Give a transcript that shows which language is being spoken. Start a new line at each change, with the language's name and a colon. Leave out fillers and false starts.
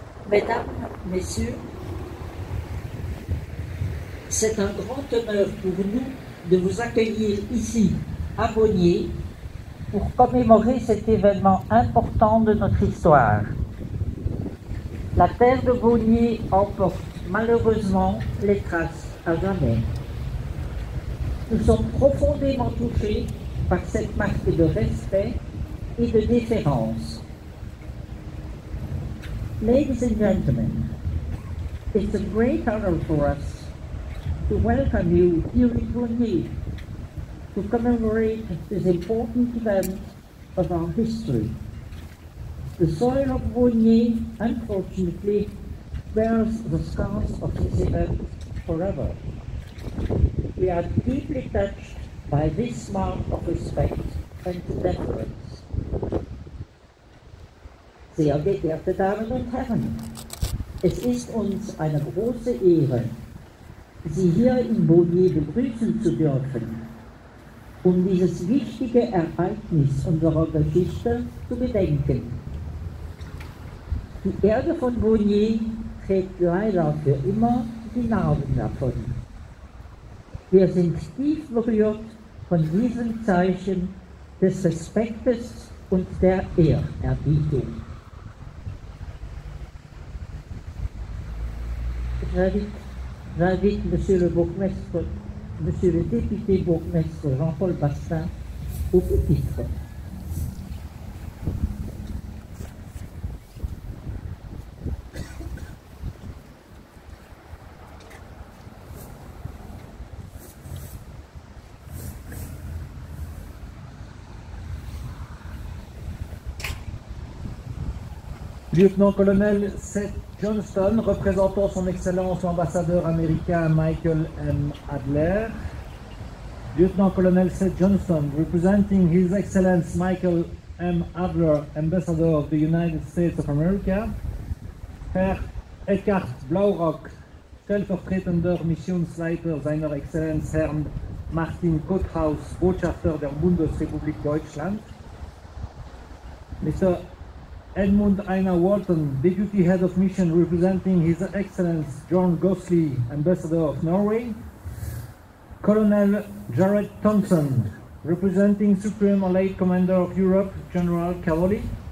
French: Mesdames, Messieurs, c'est un grand honneur pour nous de vous accueillir ici, à Beaunier, pour commémorer cet événement important de notre histoire. La terre de Beaunier emporte malheureusement les traces à jamais. Nous sommes profondément touchés par cette marque de respect et de déférence.
English: Ladies and gentlemen, it's a great honor for us to welcome you here in Beaunier to commemorate this important event of our history. The soil of Beaunier, unfortunately, bears the scars of this event forever. We are deeply touched by this mark of respect and deference.
German: Sehr geehrte Damen und Herren, es ist uns eine große Ehre, Sie hier in Beaunier begrüßen zu dürfen, um dieses wichtige Ereignis unserer Geschichte zu gedenken. Die Erde von Beaunier trägt leider für immer die Narben davon. Wir sind tief berührt von diesem Zeichen des Respektes und der Ehrerbietung.
French: J'invite Monsieur le Bourgmestre, Monsieur le député bourgmestre Jean-Paul Bastin au pupitre. Lieutenant-colonel Seth Johnston, représentant son Excellence l'ambassadeur américain Michael M.
English: Adler. Lieutenant-colonel Seth Johnston, representing His Excellence Michael M. Adler, Ambassador of the United States of America.
German: Herr Eckhard Blaurock, stellvertretender Missionsleiter seiner Exzellenz Herrn Martin Kothaus, Botschafter der Bundesrepublik Deutschland.
English: Mr. Edmund Einar Walton, Deputy Head of Mission representing His Excellence John Gosley, Ambassador of Norway. Colonel Jared Thompson, representing Supreme Allied Commander of Europe, General Cavoli.